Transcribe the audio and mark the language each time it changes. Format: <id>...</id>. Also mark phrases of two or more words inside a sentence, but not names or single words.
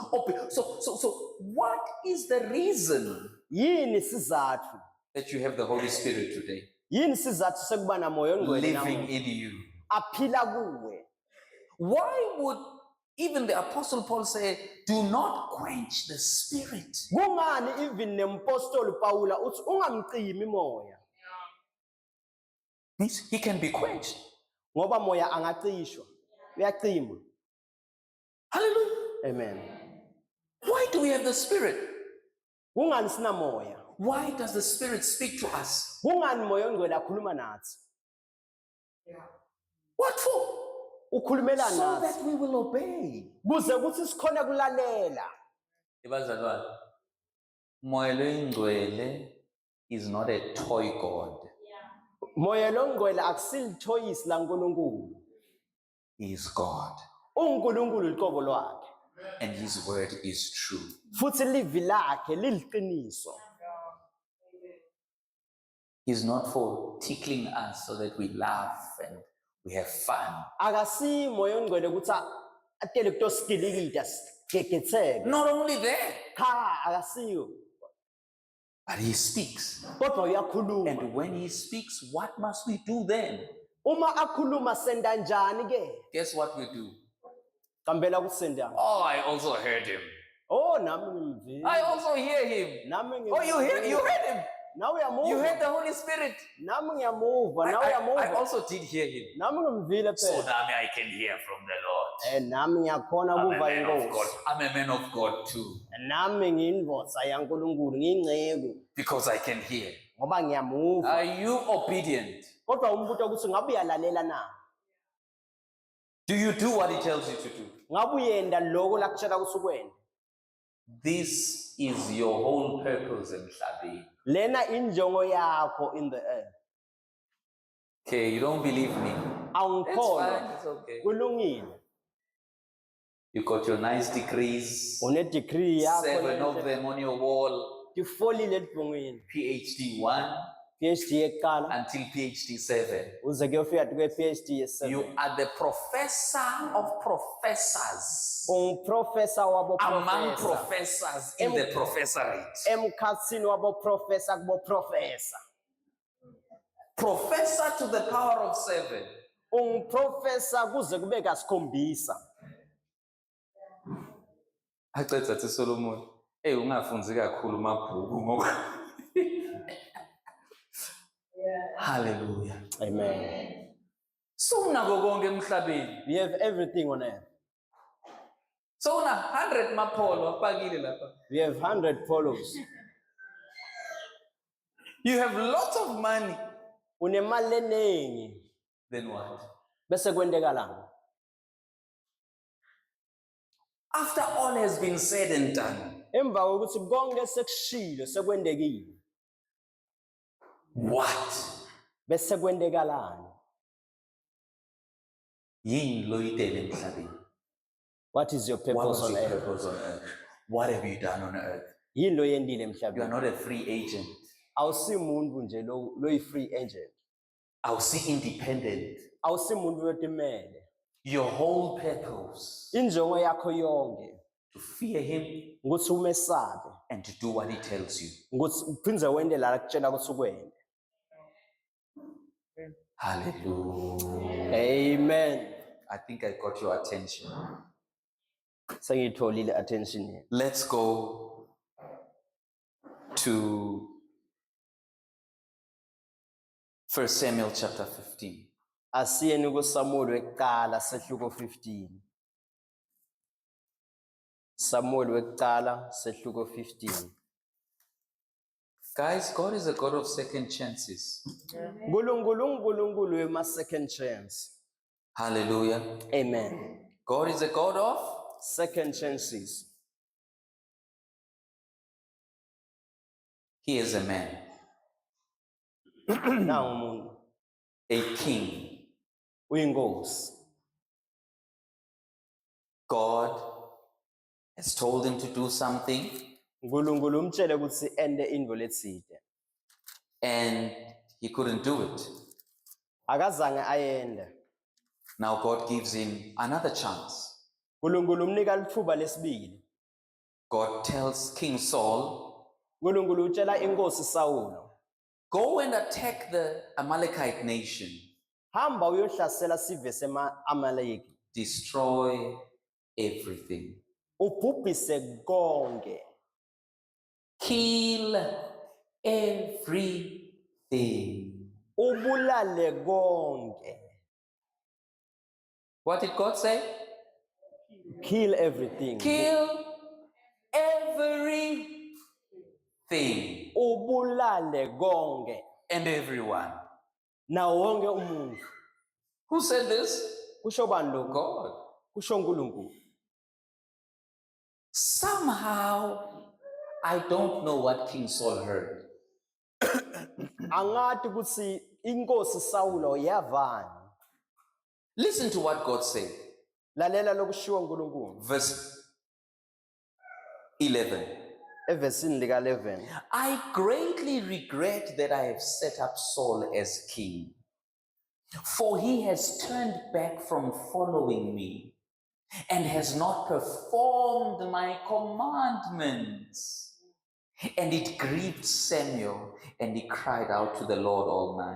<en>So what is the reason</en> <zu>Yini sizathu?</zu> <en>that you have the Holy Spirit today</en> <zu>Yini sizathu sekuba namoya ongcwele</zu> <en>living</en> <zu>namuhla?</zu> <en>in you?</en> <zu>Aphila kuwe.</zu> <en>Why would even the Apostle Paul say, do not quench the Spirit?</en> <zu>Kungani even nempostoli Paula uthi ungamcimi moya?</zu> <en>Means he can be quenched.</en> <zu>Ngoba moya angacishwa. Uyacima.</zu> <en>Hallelujah.</en> <zu>Amen.</zu> <en>Why do we have the Spirit?</en> <zu>Kungani sina moya?</zu> <en>Why does the Spirit speak to us?</en> <zu>Kungani moya ongcwele akhuluma nathi?</zu> <en>What for?</en> <zu>Ukhulumela</zu> <en>So</en> <zu>nathi</zu> <en>that we will obey.</en> <zu>kuze kuthi sikhona kulalela. Ibazalwane, Moya Oyingcwele</zu> <en>is not a toy God.</en> <zu>Moya longcwele akusilithoyisi la nkulunkulu.</zu> <en>He is God.</en> <zu>UNkulunkulu liqobo lwakhe.</zu> <en>And his word is true.</en> <zu>Futhi livi lakhe liliqiniso.</zu> <en>He's not for tickling us so that we laugh and we have fun.</en> <zu>Akasi moya ongcwele ukuthi atele kutoskilikita sigegetheke.</zu> <en>Not only that,</en> <zu>Cha akasiyo.</zu> <en>but he speaks.</en> <zu>Kodwa uyakhuluma.</zu> <en>And when he speaks, what must we do then?</en> <zu>Uma akhuluma senda njani ke?</zu> <en>Guess what we do?</en> <zu>Kambela kusenda.</zu> <en>Oh, I also heard him.</en> <zu>Oh nami ngimvile.</zu> <en>I also hear him.</en> <zu>Nami</zu> <en>Oh, you heard him.</en> <zu>Nawe uyamuva.</zu> <en>You heard the Holy Spirit.</en> <zu>Nami ngiyamuva, nawe</zu> <en>I</en> <zu>uyamuva.</zu> <en>also did hear him.</en> <zu>Nami ngimvile</zu> <en>So</en> <zu>phela.</zu> <en>now I can hear from the Lord.</en> <zu>Nami ngiyakhona</zu> <en>I'm a</en> <zu>kuva</zu> <en>man of God.</en> <zu>inkosi.</zu> <en>I'm a man of God too.</en> <zu>Nami ngiyinvosa yaNkulunkulu, ngiyingceku</zu> <en>Because I can hear.</en> <zu>ngoba ngiyamuva.</zu> <en>Are you obedient?</en> <zu>Kodwa umbuto ukuthi ngabe uyalalela na?</zu> <en>Do you do what he tells you to do?</en> <zu>Ngabe uyenda lokho lakutshela ukuthi ukwenda?</zu> <en>This is your whole purpose emhlabeni.</en> <zu>Lena injongo yakho</zu> <en>in the earth. Okay, you don't believe me. It's</en> <zu>Awungikholwa.</zu> <en>fine, it's okay.</en> <zu>Kulungile.</zu> <en>You got your nice degrees,</en> <zu>Une degree yakho</zu> <en>7 of them on your wall,</en> <zu>tifolile edongweni.</zu> <en>PhD 1</en> <zu>PhD yekuqala</zu> <en>until PhD 7.</en> <zu>uze ke ufika kwe PhD yesi.</zu> <en>You are the professor of professors.</en> <zu>Professor wabo</zu> <en>Among</en> <zu>professor.</zu> <en>professors in the professorate.</en> <zu>Emkhatsini wabo professor kubo professor.</zu> <en>Professor to the power of 7.</en> <zu>Professor kuze kube kasikhombisa. Acetha athi Solomon, ungafunzi kakhulu mabhuku ngoba.</zu> <en>Hallelujah.</en> <zu>Amen. So unako konke emhlabeni.</zu> <en>We have everything on earth.</en> <zu>So una 100 mapholo apakile lapha.</zu> <en>We have 100 polos. You have lots of money.</en> <zu>Unemali eningi.</zu> <en>Then what?</en> <zu>Bese kwendeka lana.</zu> <en>After all has been said and done,</en> <zu>Emva kokuthi konke sekushilo sekwendekile.</zu> <en>what?</en> <zu>Bese kwendeka lana. Yini loyitele emhlabeni?</zu> <en>What is your What purpose was on your earth? purpose on earth? What have you done on earth?</en> <zu>Yini lo yendile</zu> <en>You are</en> <zu>emhlabeni?</zu> <en>not a free agent.</en> <zu>Awusimuntu nje lo</zu> <en>free agent. I'll see independent.</en> <zu>Awusimuntu wetimele.</zu> <en>Your whole purpose</en> <zu>Injongo yakho yonke</zu> <en>to fear him</en> <zu>ukuthi umesabe,</zu> <en>and to do what he tells you.</en> <zu>ukuthi uphindze wende la akutshela ukuthi ukwende.</zu> <en>Hallelujah.</en> <zu>Amen.</zu> <en>I think I got your attention.</en> <zu>Sengitholile</zu> <en>attention here. Let's go to 1 Samuel chapter 15.</en> <zu>Asiyeni kuSamuel wekuqala sehluko 15. Samuel wekuqala sehluko 15.</zu> <en>Guys, God is a God of second chances.</en> <zu>Nkulunkulu wema</zu> <en>second chance. Hallelujah.</en> <zu>Amen.</zu> <en>God is a God of Second chances. He is a man,</en> <zu>Nawu umuntu</zu> <en>a king.</en> <zu>uyinkosi.</zu> <en>God has told him to do something,</en> <zu>Nkulunkulu umtshele ukuthi ende into letside.</zu> <en>and he couldn't do it.</en> <zu>Akazange ayende.</zu> <en>Now God gives him another chance.</en> <zu>Nkulunkulu umnika lithuba lesibili.</zu> <en>God tells King Saul,</en> <zu>Nkulunkulu utshela inkosi Sawulo,</zu> <en>go and attack the Amalekite nation.</en> <zu>hamba uyohlasela sive sema-Amaleki.</zu> <en>Destroy everything.</en> <zu>Ubhubhise konke.</zu> <en>Kill everything.</en> <zu>Ubulale konke.</zu> <en>What did God say? Kill everything. Kill everything</en> <zu>Ubulale konke.</zu> <en>and everyone.</en> <zu>Na wonke umuntu.</zu> <en>Who said this?</en> <zu>Kusho bani lokho?</zu> <en>God.</en> <zu>Kusho uNkulunkulu.</zu> <en>Somehow, I don't know what King Saul heard.</en> <zu>Angathi ukuthi inkosi Sawulo yavani.</zu> <en>Listen to what God said.</en> <zu>Lalela lokushiwo uNkulunkulu.</zu> <en>Verse 11.</en> <zu>Evesini lika 11.</zu> <en>I greatly regret that I have set up Saul as king, for he has turned back from following me and has not performed my commandments. And it grieved Samuel, and he cried out to the Lord all night.</en>